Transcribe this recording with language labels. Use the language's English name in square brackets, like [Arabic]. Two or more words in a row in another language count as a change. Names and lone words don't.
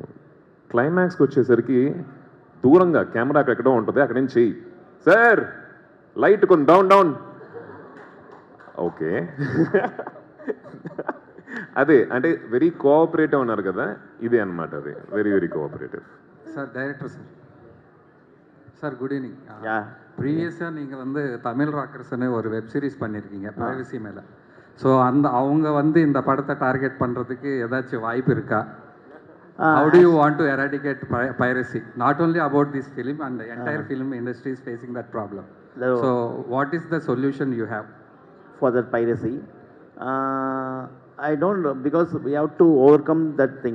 [Telugu] క్లైమాక్స్కి వచ్చేసరికి దూరంగా కెమెరా ఎక్కడో ఉంటుంది, అక్కడి నుంచి సార్ లైట్ కొంచెం [English] down down, okay. [Telugu] అదే అంటే [English] very cooperative [Telugu] అన్నారు కదా, ఇదే అనమాట. [English] అది very very cooperative. [Tamil] சார் டைரக்டர் சார், சார் [English] good evening. Yeah. [Tamil] ப்ரீவியஸாக நீங்கள் வந்து தமிழ் ராக்கர்ஸ்னு ஒரு [English] web series [Tamil] பண்ணியிருக்கீங்க ப்ரைவசி மேலே. ஸோ அவங்க வந்து இந்த படத்தை டார்கெட் பண்ணுறதுக்கு ஏதாச்சும் வாய்ப்பு இருக்கா? [English] How do you want to eradicate piracy? Not only about this film, and the entire film industry is facing that problem. So what is the solution you have? For that piracy, I don't know, because we have to overcome that thing.